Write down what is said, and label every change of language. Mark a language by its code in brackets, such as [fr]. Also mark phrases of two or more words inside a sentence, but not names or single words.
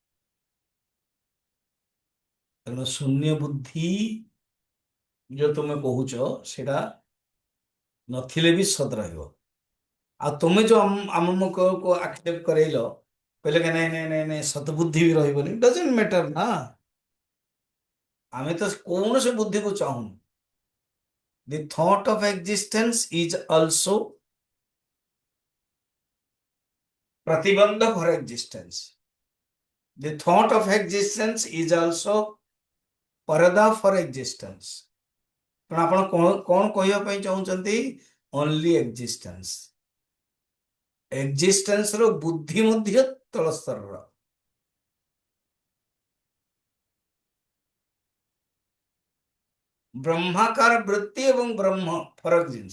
[or] ତେଣୁ ଶୂନ୍ୟ ବୁଦ୍ଧି ଯୋଉ ତୁମେ କହୁଛ ସେଟା ନଥିଲେ ବି ସତ ରହିବ। ଆଉ ତୁମେ ଯୋଉ ଆମକୁ ଆକ୍ଷେପ କରେଇଲ, କହିଲେ କି ନାଇଁ ନାଇଁ ନାଇଁ ନାଇଁ ସତବୁଦ୍ଧି ବି ରହିବନି, [en] doesn't matter [or] ନା। ଆମେ ତ କୌଣସି ବୁଦ୍ଧିକୁ ଚାହୁଁନୁ। [en] ଦି thought of existence is also ପ୍ରତିବନ୍ଧ for existence. The thought of existence is also ପରଦା for existence। [or] ତେଣୁ ଆପଣ କଣ କହିବା ପାଇଁ ଚାହୁଁଛନ୍ତି? [en] only existence. [or] ଏକ୍ଜିଷ୍ଟେନ୍ସ ର ବୁଦ୍ଧି ମଧ୍ୟ ତଳ ସ୍ତରର। ବ୍ରହ୍ମାକାର ବୃତ୍ତି ଏବଂ ବ୍ରହ୍ମ ଫରକ ଜିନିଷ।